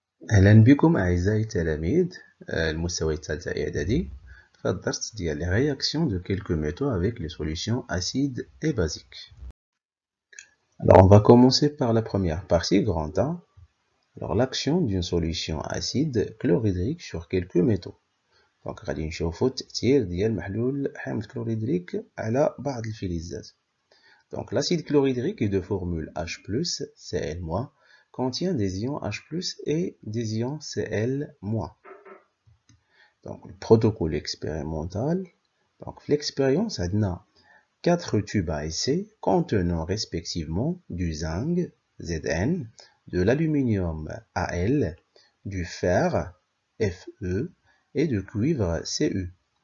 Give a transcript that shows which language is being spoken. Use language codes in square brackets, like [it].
[ar] أهلا بكم أعزائي التلاميذ المستوى الثالث إعدادي في الدرس ديال [fr] les réactions de quelques métaux avec les solutions acides et basiques. Alors on va commencer par la première partie, grand A. Alors l'action d'une solution acide chlorhydrique sur quelques métaux. [ar] Donc غادي نشوفوا التأثير ديال محلول حامض كلوريدريك على بعض الفلزات. [fr] Donc l'acide chlorhydrique est de formule H+, Cl-, contient des ions H+, et des ions Cl-. Donc le protocole expérimental. Donc l'expérience a 4 tubes à essai contenant respectivement du zinc, Zn, de l'aluminium, Al, du fer, Fe, et du cuivre, Cu.